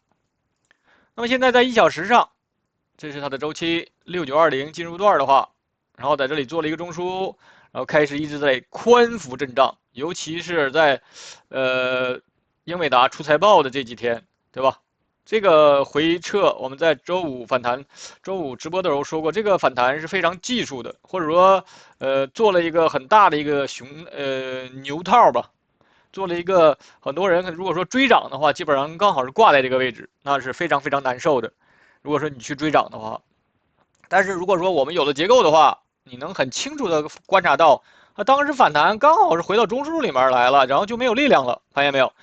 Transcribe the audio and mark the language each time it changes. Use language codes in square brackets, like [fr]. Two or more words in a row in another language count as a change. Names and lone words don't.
[zh] 那麼現在在1小時上，這是它的周期6920進入段的話，然後在這裡做了一個中樞，然後開始一直在寬幅震盪，尤其是在英偉達出財報的這幾天，對吧？這個回撤，我們在周五反彈，周五直播的時候說過，這個反彈是非常技術的，或者說，做了一個很大的一個牛套吧， 做了一个很多人如果说追涨的话，基本上刚好是挂在这个位置，那是非常非常难受的。如果说你去追涨的话，但是如果说我们有了结构的话，你能很清楚的观察到，当时反弹刚好是回到中枢里面来了，然后就没有力量了，发现没有？